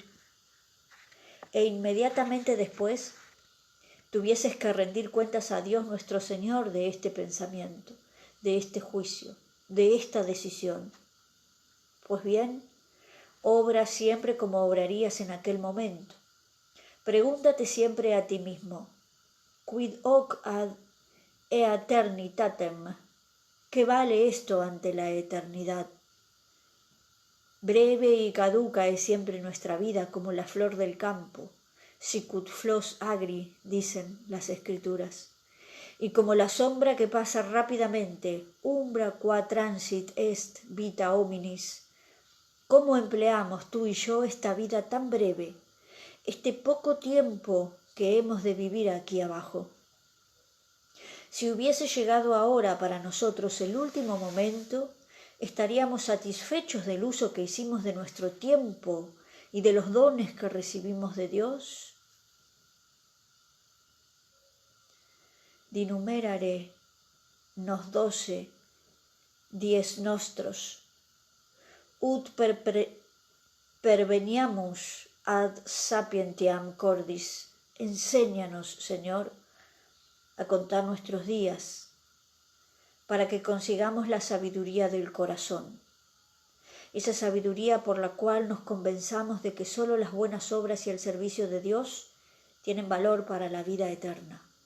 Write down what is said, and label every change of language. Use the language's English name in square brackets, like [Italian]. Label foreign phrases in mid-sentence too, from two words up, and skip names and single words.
[Spanish] E inmediatamente después tuvieses que rendir cuentas a Dios nuestro Señor de este pensamiento, de este juicio, de esta decisión. Pues bien, obra siempre como obrarías en aquel momento. Pregúntate siempre a ti mismo, [Latin] quid hoc ad eternitatem, [Spanish] ¿qué vale esto ante la eternidad? Breve y caduca es siempre nuestra vida como la flor del campo, [Latin] sicut flos agri, [Spanish] dicen las Escrituras, y como la sombra que pasa rápidamente, [Latin] umbra qua transit est vita hominis. [Spanish] ¿Cómo empleamos tú y yo esta vida tan breve, este poco tiempo que hemos de vivir aquí abajo? Si hubiese llegado ahora para nosotros el último momento, ¿estaríamos satisfechos del uso que hicimos de nuestro tiempo y de los dones que recibimos de Dios? [Latin] Dinumerare nos 12 dies nostros, ut perveniamus ad sapientiam cordis. [Spanish] Enséñanos, Señor, a contar nuestros días, para que consigamos la sabiduría del corazón, esa sabiduría por la cual nos convenzamos de que sólo las buenas obras y el servicio de Dios tienen valor para la vida eterna.